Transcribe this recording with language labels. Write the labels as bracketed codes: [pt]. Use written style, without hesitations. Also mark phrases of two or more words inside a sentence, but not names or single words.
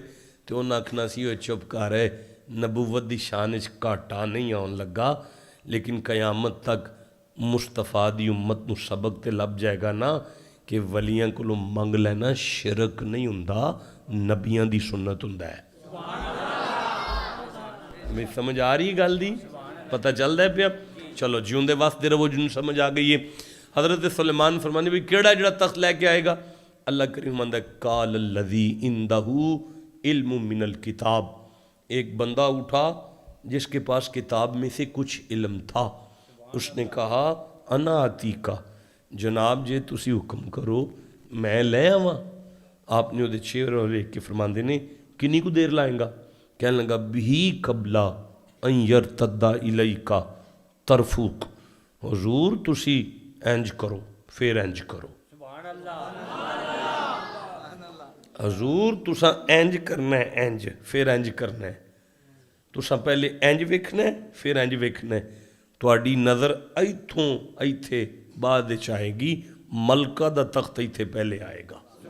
[pa] ਤੇ ਉਨ੍ਹੇਂ ਆਖਣਾ ਸੀ ਓਏ ਚੁੱਪ ਕਰ, ਨਬੂਵਤ ਦੀ ਸ਼ਾਨ ਚ ਘਾਟਾ ਨਹੀਂ ਆਉਣ ਲੱਗਾ, ਲੇਕਿਨ ਕਯਾਮਤ ਤਕ ਮੁਸਤਫ਼ਾ ਦੀ ਉੱਮਤ ਨੂ ਸਬਕ ਤੇ ਲੱਭ ਜਾਏਗਾ ਨਾ ਕਿ ਵਲੀਆਂ ਕੋਲੋਂ ਮੰਗ ਲੈਣਾ ਸ਼ਿਰਕ ਨਹੀਂ ਹੁੰਦਾ, ਨਬੀਆਂ ਦੀ ਸੁੰਨਤ ਹੁੰਦਾ ਹੈ। ਮੈਂ ਸਮਝ ਆ ਰਹੀ ਗੱਲ ਦੀ? ਪਤਾ ਚਲਦਾ ਹੈ ਪਿਆ? ਚਲੋ ਜਿਉਂਦੇ ਵੱਸਦੇ ਰਹੋ, ਜਿੰਨੂ ਸਮਝ ਆ ਗਈ ਹੈ। ਹਜ਼ਰਤ ਸੁਲੇਮਾਨ ਫ਼ਰਮਾਣੇ ਭੀ ਕੇੜ੍ਹਾ ਜਿਹੜਾ ਤਖ਼ਤ ਲੈ ਕੇ ਆਏਗਾ? ਅੱਲਾਹ ਕਰੀਮ ਆਂਦਾ [ar] قال الذي عنده علم من الكتاب, [ur] ایک بندہ اٹھا جس کے پاس کتاب میں سے کچھ علم تھا. اس نے کہا [ar] أنا آتيك, [pa] ਜਨਾਬ ਜੇ ਤੁਸੀ ਹੁਕਮ ਕਰੋ ਮੈਂ ਲੈ ਆਵਾਂ। ਆਪਨੇ ਵੋ ਚਿਹਰਾ ਵੇਖ ਕੇ ਫ਼ਰਮਾਤੇ ਨੇ ਕਿੰਨੀ ਕੋ ਦੇਰ ਲਾਏਗਾ? ਕਹਿਨੇ ਲਗਾ ਭੀ [ar] قبل أن يرتد إليك طرفك, [pa] ਹੁਜ਼ੂਰ ਤੁਸੀ ਇੰਜ ਕਰੋ ਫਿਰ ਇੰਜ ਕਰੋ, ਹਜ਼ੂਰ ਤੁਸਾਂ ਇੰਜ ਕਰਨਾ ਹੈ, ਇੰਜ ਫਿਰ ਇੰਜ ਕਰਨਾ ਹੈ, ਤੁਸਾਂ ਪਹਿਲੇ ਇੰਜ ਵੇਖਣਾ ਹੈ ਫਿਰ ਇੰਜ ਵੇਖਣਾ ਹੈ, ਤੁਹਾਡੀ ਨਜ਼ਰ ਇਥੋਂ ਇੱਥੇ ਬਾਅਦ ਵਿਚ ਆਏਗੀ, ਮਲਕਾ ਦਾ ਤਖ਼ਤ ਇੱਥੇ ਪਹਿਲੇ ਆਏਗਾ।